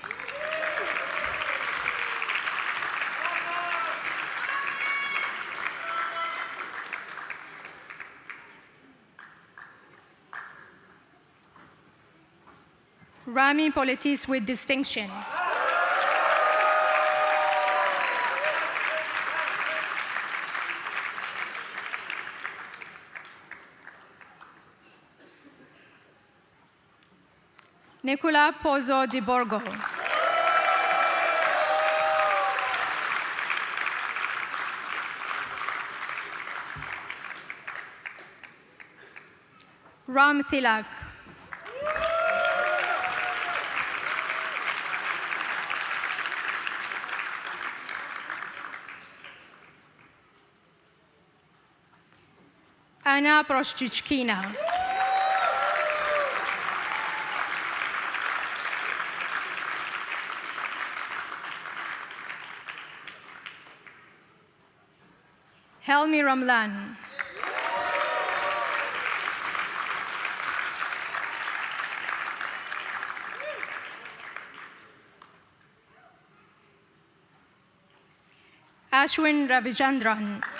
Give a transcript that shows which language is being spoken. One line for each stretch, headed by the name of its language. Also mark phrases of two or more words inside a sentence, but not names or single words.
English: Rami Politis with distinction. Nicola Pozzo di Borgo. Ram Tilak. Anna Proshchichkina. Helmi Ramlan. Ashwin Ravichandran.